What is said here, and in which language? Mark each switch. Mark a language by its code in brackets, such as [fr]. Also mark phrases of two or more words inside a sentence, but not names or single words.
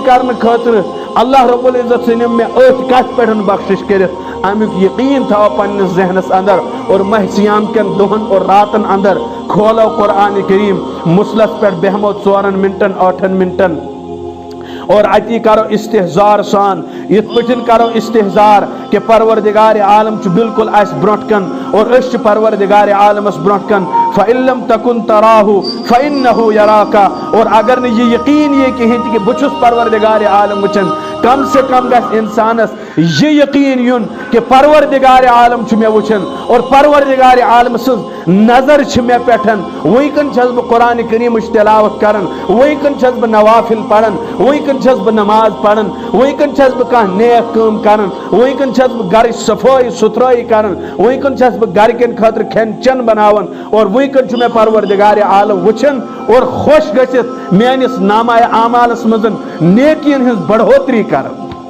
[ks] کرنے خاطر اللہ رب العزت سنم میں اتھ کت پہ بخشش کرت امیک یقین تھا پنس ذہنس اندر اور ماہ سیام کن دہن اور راتن اندر کھولو قرآن کریم مسلس پہ بہمو 4 منٹن 8 منٹن اور اتی کرو استحزار سان یت پٹن کرو استحزار کہ پروردگار عالم چھ بالکل اس برونٹ کن اور اس پروردگار عالم اس برونٹ کن [ar] فَإِن لَمْ تَكُنْ تَرَاهُ فَإِنَّهُ يَرَاكَ [ks] اور اگر نے یہ یقین یہ کہیں کہ بچس پروردگار عالم وچن کم سے کم گس انسانس یہ یقین یون کہ پروردگار عالم چھ میں وچن اور پروردگار عالم سز نظر چھ میں پیٹھن وہی کن چھس بہ قرآن کریم تلاوت کرن وہی کن چھس بہ نوافل پڑھن وہی کن چھس بہ نماز پڑھن وہی کن چھس بہ کانٛہہ نیک کٲم کرن وہی کن چھس بہ گھر صفائی ستھرائی کرن وہی کن چھس بہ گھر کن خاطر کھین چن بناون اور وہی کن چھ میں پروردگار عالم وچن اور خوش گژھت میانس نامہ اعمالس مزن نیکین ہنز بڑھوتری کرن